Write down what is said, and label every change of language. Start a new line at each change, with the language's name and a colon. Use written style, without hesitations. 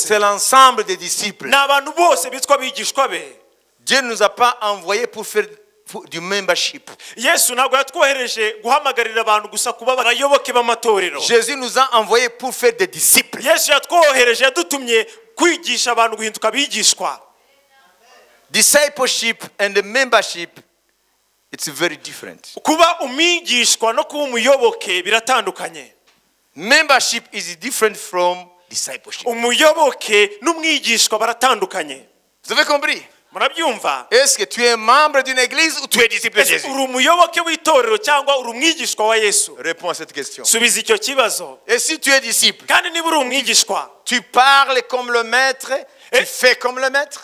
French: C'est l'ensemble des disciples.
Kinyarwanda: ni abantu bose bitwa abigishwa be
French: Dieu ne nous a pas envoyés pour faire du membership.
Kinyarwanda: yesu ntabwo yatwohereje guhamagarira abantu gusa kuba abayoboke b'amatorero
French: Jésus nous a envoyés pour faire des disciples.
Kinyarwanda: yesu yatwohereje yadutumye kwigisha abantu guhinduka abigishwa
English: Discipleship and the membership, it's very different.
Kinyarwanda: kuba umwigishwa no kuba umuyoboke biratandukanye
English: Membership is different from discipleship.
Kinyarwanda: umuyoboke n'umwigishwa baratandukanye
French: Vous avez compris?
Kinyarwanda: murabyumva
French: Est-ce que tu es membre d'une église ou tu es disciple de
Kinyarwanda: ese
French: Jésus?
Kinyarwanda: uri umuyoboke w'itorero cyangwa uri umwigishwa wa yesu
French: Réponds à cette question.
Kinyarwanda: subiza icyo kibazo
French: Et si tu es disciple,
Kinyarwanda: kandi niba uri umwigishwa
French: tu parles comme le maître, tu fais comme le maître.